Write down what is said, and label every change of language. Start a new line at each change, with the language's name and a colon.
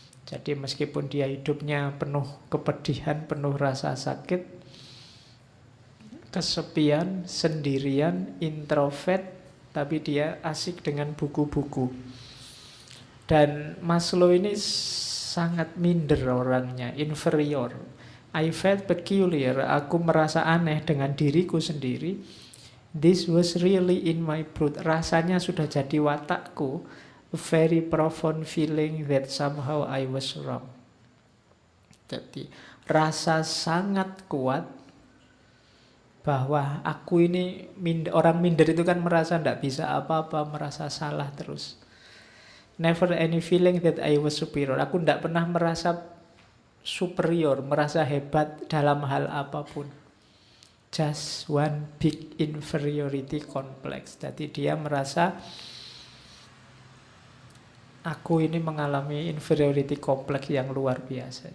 Indonesian: Jadi meskipun dia hidupnya penuh kepedihan, penuh rasa sakit, kesepian, sendirian, introvert, tapi dia asik dengan buku-buku. Dan Maslow ini sangat minder orangnya, inferior.
English: I felt peculiar,
Indonesian: aku merasa aneh dengan diriku sendiri.
English: This was really in my blood.
Indonesian: Rasanya sudah jadi watakku.
English: A very profound feeling that somehow I was wrong.
Indonesian: Jadi rasa sangat kuat bahwa aku ini orang minder itu kan merasa tidak bisa apa-apa, merasa salah terus.
English: Never any feeling that I was superior.
Indonesian: Aku tidak pernah merasa superior, merasa hebat dalam hal apapun.
English: just one big inferiority complex.
Indonesian: Jadi dia merasa aku ini mengalami inferiority complex yang luar biasa.